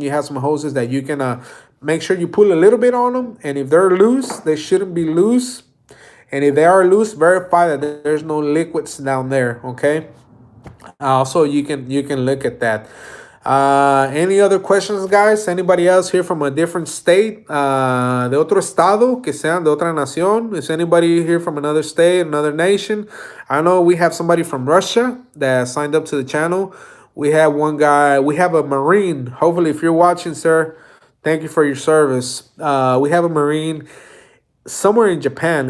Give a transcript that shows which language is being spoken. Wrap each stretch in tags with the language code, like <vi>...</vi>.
<en>You have some hoses that you can make sure you pull a little bit on them. And if they're loose, they shouldn't be loose. And if they are loose, verify that there's no liquids down there. Okay. Also, you can look at that. Any other questions, guys? Anybody else here from a different state?</en> <es>De otro estado, que sean de otra nación?</es> <en>Is anybody here from another state, another nation? I know we have somebody from Russia that signed up to the channel. We have one guy. We have a Marine. Hopefully, if you're watching, sir, thank you for your service. We have a Marine somewhere in Japan.</en>